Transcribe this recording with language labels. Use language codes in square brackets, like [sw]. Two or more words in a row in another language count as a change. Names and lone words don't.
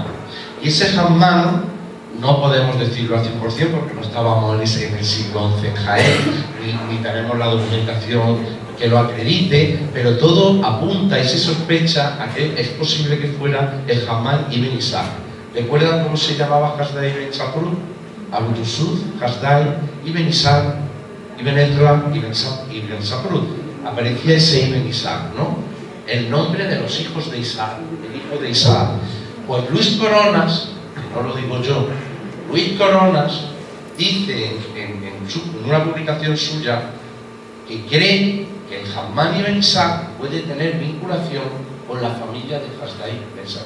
[es] Y ese hammam no podemos decirlo al 100% porque no estábamos en el siglo XI en Jaén, ni tenemos la documentación que lo acredite, pero todo apunta y se sospecha a que es posible que fuera el hammam Ibn Ishaq. ¿Recuerdan cómo se llamaba Hasdai Ben Sapru? Abu Tusud, Hasdai, Ibn Ishaq, Ibn Edra, Ibn Sapru. Aparecía ese Ibn Ishaq, ¿no? El nombre de los hijos de Isaac, el hijo de Isaac. Pues Luis Coronas, que no lo digo yo, Luis Coronas dice en una publicación suya que cree que el hammam Ibn Ishaq puede tener vinculación con la familia de Hasdai Ben Sapru.